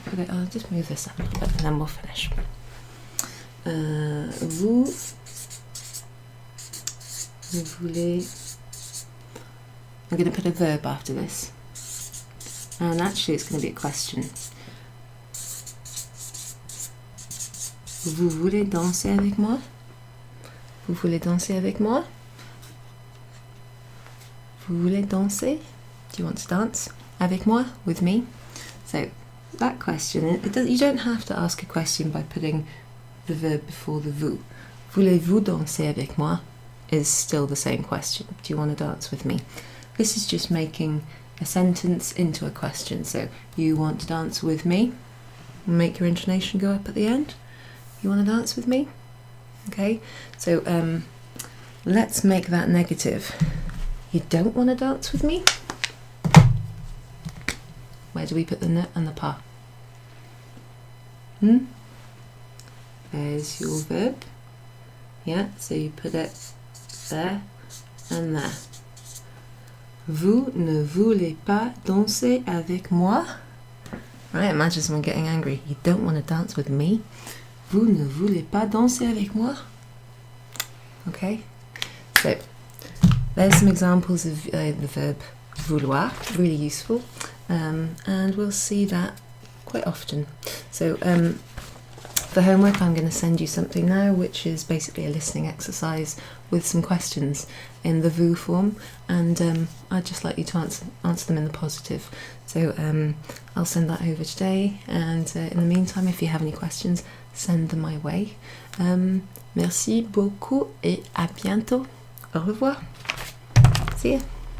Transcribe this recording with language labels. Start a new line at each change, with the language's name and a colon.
English: I'll just move this up a little bit and then we'll finish.
French: Vous voulez.
English: I'm going to put a verb after this, and actually it's going to be a question.
French: Vous voulez danser avec moi? Vous voulez danser avec moi? Vous voulez danser?
English: Do you want to dance avec moi, with me? So that question, you don't have to ask a question by putting the verb before the vous.
French: Voulez-vous danser avec moi
English: is still the same question. Do you want to dance with me? This is just making a sentence into a question. So, you want to dance with me? Make your intonation go up at the end. You want to dance with me? Okay, so let's make that negative. You don't want to dance with me? Where do we put the ne and the pas? There's your verb. Yeah, so you put it there and there.
French: Vous ne voulez pas danser avec moi?
English: Right, imagine someone getting angry. You don't want to dance with me?
French: Vous ne voulez pas danser avec moi?
English: Okay, so there's some examples of the verb vouloir, really useful, and we'll see that quite often. So for homework I'm going to send you something now which is basically a listening exercise with some questions in the vous form, and I'd just like you to answer them in the positive. So I'll send that over today, and in the meantime, if you have any questions, send them my way.
French: Merci beaucoup et à bientôt. Au revoir.
English: See ya.